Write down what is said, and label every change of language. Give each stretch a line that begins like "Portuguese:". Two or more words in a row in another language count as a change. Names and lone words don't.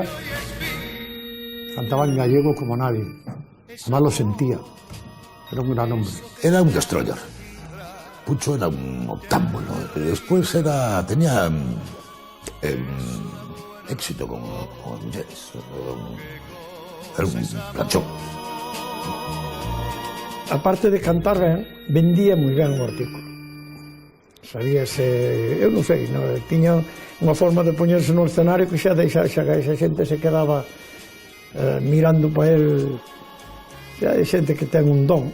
Spanish: Cantaba en gallego como nadie. Además lo sentía. Era un gran hombre. Era un destroyer. Pucho era un octámbulo. Después tenía éxito con mujeres. Era un planchón.
Galician: Aparte de cantar ben, vendía moi ben o artículo. Sabíase, eu non sei, tiña unha forma de poñerse no escenario que xa esa xente se quedaba mirando para el. Xa hai xente que ten un don.